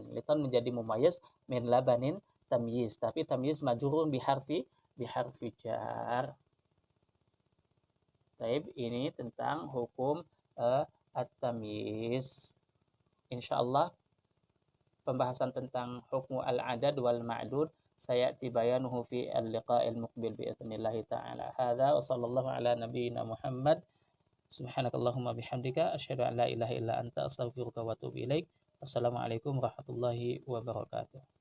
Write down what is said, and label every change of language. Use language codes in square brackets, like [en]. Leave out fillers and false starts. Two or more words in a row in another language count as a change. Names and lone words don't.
[id] Litran menjadi mumayyiz, [ar] من لبن تمييز. [id] Tapi [ar] تمييز مجرور بحرف جر. [id] Baik, ini tentang hukum at-tamyiz. [ar] Insyaallah [id] pembahasan tentang [ar] حكم العدد والمعدود سيأتي بيانه في اللقاء المقبل بإذن الله تعالى. هذا وصلى الله على نبينا محمد سبحانك اللهم وبحمدك أشهد أن لا إله إلا أنت أستغفرك وأتوب إليك. والسلام عليكم ورحمة الله وبركاته.